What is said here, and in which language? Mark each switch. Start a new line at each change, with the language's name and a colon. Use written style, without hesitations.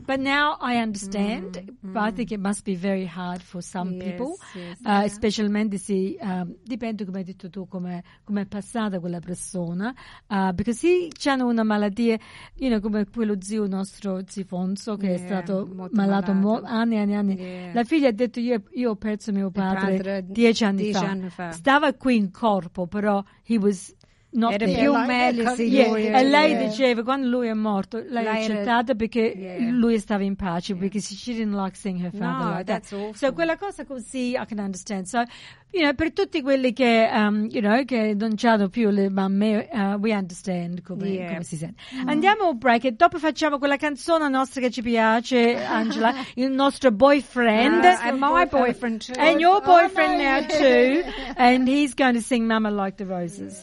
English: But now I understand, but I think it must be very hard for some people,
Italian: specialmente se dipende, come hai detto tu, come è passata quella persona,
English: because
Italian: se c'hanno una malattia,
English: you know,
Italian: come quello zio nostro, zio Fonso, che è stato molto malato. anni. La figlia ha detto, io ho perso mio padre dieci anni fa. Stava qui in corpo, però
English: he was not
Italian: era più meglio, e lei diceva quando lui è morto l'hai accettata perché lui stava in pace,
English: because she didn't like seeing her father that's awful.
Italian: So quella cosa così
English: I can understand. So, you know,
Italian: per tutti quelli che
English: you know,
Italian: che non c'hanno più le mamme,
English: we understand
Italian: come si sente. Andiamo a break e dopo facciamo quella canzone nostra che ci piace, Angela, il nostro boyfriend,
English: and your boyfriend now too and he's going to sing Mama Like the Roses.